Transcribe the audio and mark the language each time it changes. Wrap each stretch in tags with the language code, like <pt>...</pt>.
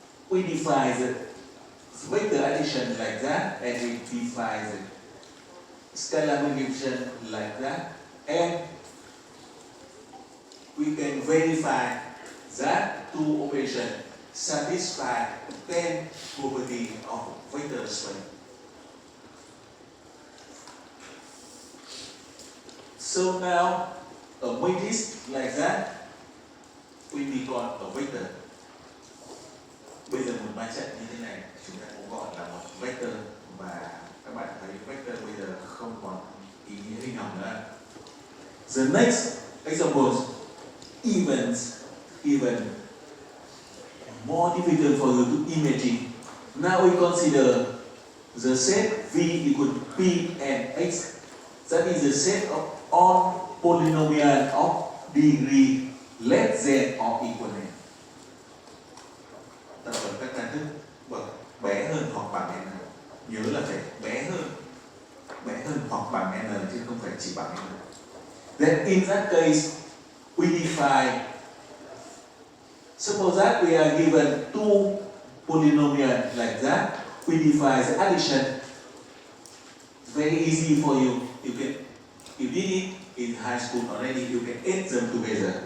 <en>We define the vector addition like that, and we define the scalar multiplication like that, and we can verify that two operations satisfy 10 property of vector space. So now a matrix like that will be called a vector.</en> <vi>Bây giờ một mã trận như thế này chúng ta cũng gọi là một vector, và các bạn thấy vector bây giờ không còn ý nghĩa hình học nữa.</vi> <en>The next example, even more difficult for you to imagine. Now we consider the set V equal to P and X. That is the set of all polynomial of degree less than or equal to.</en> <vi>Ta cần các căn thức bậc bé hơn hoặc bằng n. Nhớ là phải bé hơn hoặc bằng n chứ không phải chỉ bằng n.</vi> <en>Then in that case, we define. Suppose that we are given two polynomials like that. We define the addition. It's very easy for you. You did it in high school already. You can add them together.</en>